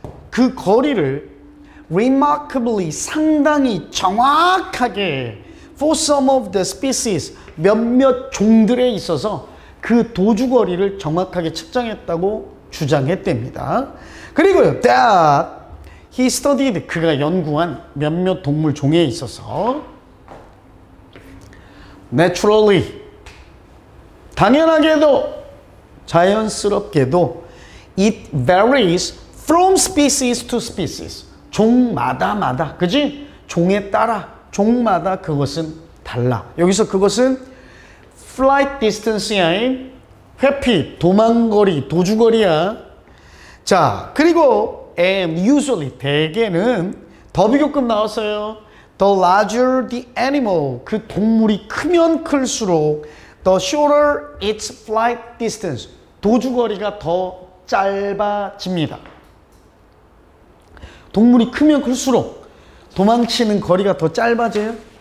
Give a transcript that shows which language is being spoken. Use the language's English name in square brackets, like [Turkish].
[Korean] 그 거리를 remarkably 상당히 정확하게 [English] for some of the species [Korean] 몇몇 종들에 있어서 그 도주거리를 정확하게 측정했다고 주장했답니다. 그리고요, [English] that he studied, [Korean] 그가 연구한 몇몇 동물 종에 있어서 naturally, 당연하게도 자연스럽게도 [English] it varies from species to species. [Korean] 종마다, 그지? 종에 따라, 종마다 그것은 달라. 여기서 그것은 flight distance야. 회피, 도망거리, 도주거리야. 자, 그리고 [English] and usually, [Korean] 대개는 더 비교급 나왔어요. [English] The larger the animal, [Korean] 그 동물이 크면 클수록 [English] the shorter its flight distance, [Korean] 도주거리가 더 짧아집니다. 동물이 크면 클수록 도망치는 거리가 더 짧아져요?